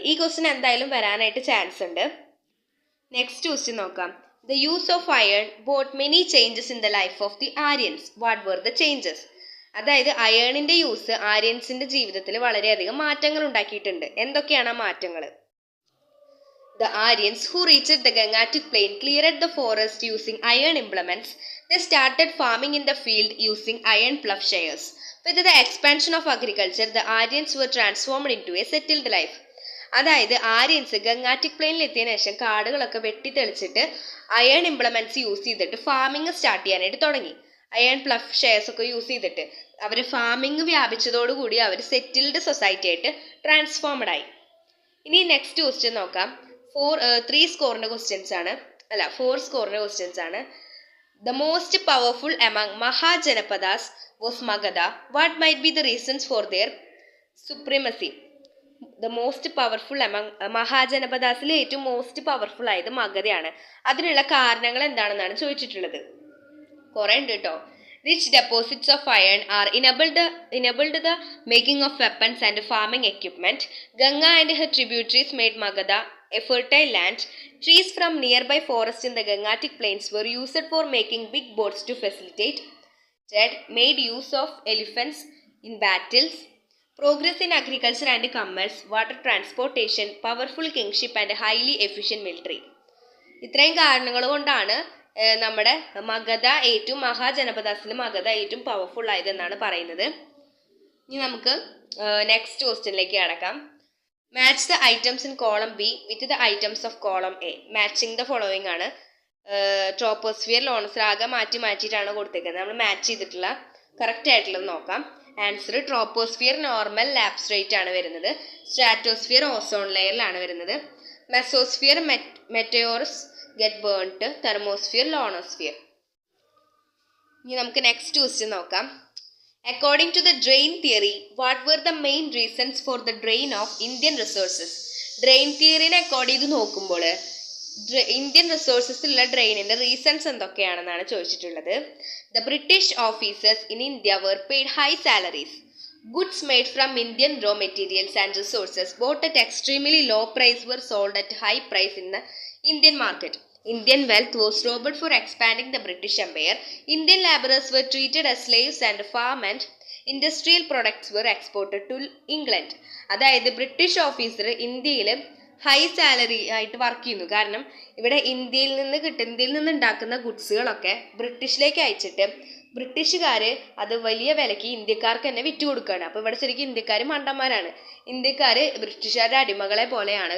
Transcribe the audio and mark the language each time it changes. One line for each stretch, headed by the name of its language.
Malayalam: ഈ ക്വസ്റ്റ്യൻ എന്തായാലും വരാനായിട്ട് ചാൻസ് ഉണ്ട്. നെക്സ്റ്റ് ക്വസ്റ്റ്യൻ നോക്കാം.
English: The use of iron brought many changes in the life of the Aryans. What were the changes?
Malayalam: അതായത് അയേണിന്റെ use ആര്യൻസിന്റെ ജീവിതത്തിൽ വളരെയധികം മാറ്റങ്ങൾ ഉണ്ടാക്കിയിട്ടുണ്ട്. എന്തൊക്കെയാണ് ആ മാറ്റങ്ങൾ?
English: The Aryans who reached the Gangetic Plain cleared the forest using iron implements. They started farming in the field using iron plowshares. With the expansion of agriculture, the Aryans were transformed into a settled life.
Malayalam: അതായത് Aryans Gangetic പ്ലെയിനിൽ എത്തിയതിനു ശേഷം കാടുകളൊക്കെ വെട്ടിത്തെളിച്ചിട്ട് iron implements use ചെയ്തിട്ട് farming start ചെയ്യാനായിട്ട് തുടങ്ങി. Iron plough shares ഒക്കെ use ചെയ്തിട്ട് അവർ farming വ്യാപിച്ചതോടുകൂടി അവർ settled society ആയിട്ട് ട്രാൻസ്ഫോംഡ് ആയി. ഇനി നെക്സ്റ്റ് ക്വസ്റ്റ്യൻ നോക്കാം. 3 സ്കോറിന്റെ ക്വസ്റ്റ്യൻസ് ആണ്, 4 സ്കോറിന്റെ ക്വസ്റ്റ്യൻസ് ആണ്.
English: The most powerful among Mahajanapadas was Magadha. What might be the reasons for their supremacy? The most powerful among
Malayalam: മഹാജനപദാസിൽ ഏറ്റവും മോസ്റ്റ് പവർഫുൾ ആയത് മഗധയാണ്. അതിനുള്ള കാരണങ്ങൾ എന്താണെന്നാണ് ചോദിച്ചിട്ടുള്ളത്. കുറെ ഉണ്ട് കേട്ടോ.
English: Rich deposits of iron are enabled the making of weapons and farming equipment. Ganga and her tributaries made Magadha a fertile land. Trees from nearby forests in the Gangetic Plains were used for making big boats to facilitate trade. Made use of elephants in battles. Progress in agriculture and commerce, water transportation, powerful kingship and highly efficient military.
Malayalam: ഇത്രയും കാരണങ്ങൾ കൊണ്ടാണ് നമ്മുടെ മഗധ ഏറ്റവും മഹാജനപദാസിൽ മഗധ ഏറ്റവും powerful ആയതെന്നാണ് പറയുന്നത്. ഇനി നമുക്ക് next ക്വസ്റ്റ്യനിലേക്ക് കടക്കാം.
English: Match the items in column B with the items of column A.
Malayalam: Matching the following ആണ്. ട്രോപ്പോസ്ഫിയർ, ലോണോസ്ഫിയർ ആകെ മാറ്റിയിട്ടാണ് കൊടുത്തേക്കുന്നത്. നമ്മൾ മാച്ച് ചെയ്തിട്ടുള്ള കറക്റ്റ് ആയിട്ടുള്ളത് നോക്കാം. Answer: troposphere normal lapse rate ആണ് വരുന്നത്. സ്ട്രാറ്റോസ്ഫിയർ ഓസോൺ ലെയറിലാണ് വരുന്നത്. Mesosphere
English: Meteors get burned.
Malayalam: തെർമോസ്ഫിയർ ലോണോസ്ഫിയർ. ഇനി നമുക്ക് നെക്സ്റ്റ് ക്വസ്റ്റ്യൻ നോക്കാം.
English: According to the drain theory, what were the main reasons for the drain of Indian resources?
Malayalam: Drain തിയറിനെ Accord ചെയ്ത് നോക്കുമ്പോൾ Indian റിസോഴ്സസിലുള്ള ഡ്രെയിനിന്റെ reasons എന്തൊക്കെയാണെന്നാണ് ചോദിച്ചിട്ടുള്ളത്.
English: The British officers in India were paid high salaries. Goods made from Indian raw materials and resources bought at extremely low price were sold at high price in the Indian market. Indian wealth was robbed for expanding the British Empire. Indian laborers were treated as slaves and farm and industrial products were exported to England.
Malayalam: അതായത് British officer ഇന്ത്യയിൽ high salary ആയിട്ട് work ചെയ്യുന്നു. കാരണം ഇവിടെ ഇന്ത്യയിൽ നിന്ന് ഉണ്ടാക്കുന്ന ഗുഡ്സുകളൊക്കെ ബ്രിട്ടീഷിലേക്ക് അയച്ചിട്ട് ബ്രിട്ടീഷുകാർ അത് വലിയ വിലയ്ക്ക് ഇന്ത്യക്കാർക്ക് തന്നെ വിറ്റ് കൊടുക്കുകയാണ്. അപ്പോൾ ഇവിടെ ശരിക്കും ഇന്ത്യക്കാർ മണ്ടന്മാരാണ്. ഇന്ത്യക്കാർ ബ്രിട്ടീഷുകാരുടെ അടിമകളെ പോലെയാണ്.